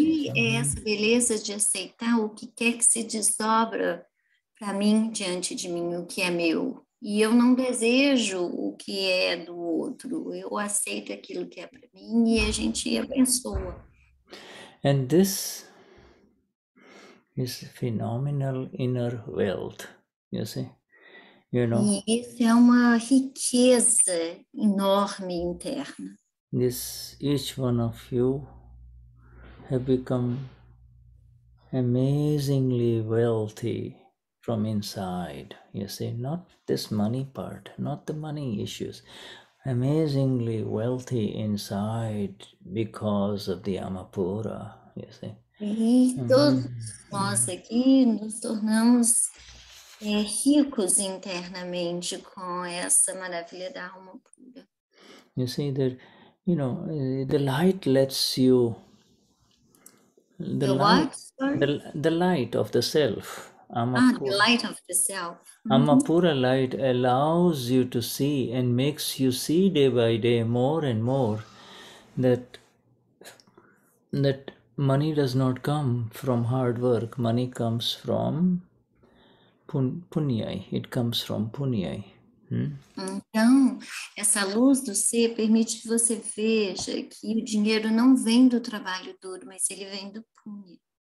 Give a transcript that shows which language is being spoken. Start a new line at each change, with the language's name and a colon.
Portuguese: E aí é essa beleza de aceitar o que quer que se desdobra para mim, diante de mim, o que é meu. E eu não desejo o que é do outro, eu aceito aquilo que é para mim e a gente abençoa.
English: And this is phenomenal inner wealth, you see.
Portuguese: E isso é uma riqueza enorme interna.
English: Each one of you have become amazingly wealthy from inside, you see, not this money part, not the money issues, amazingly wealthy inside because of the Amapura, you see.
Portuguese: E todos nós aqui nos tornamos ricos internamente com essa maravilha da alma pura.
English: You see that, the light lets you, the light of the self, The light of the self. Amapura light allows you to see and makes you see day by day more and more that money does not come from hard work. Money comes from Punyai. It comes from Punyai.
Portuguese: Então, essa luz do ser permite que você veja que o dinheiro não vem do trabalho duro, mas ele vem do punya.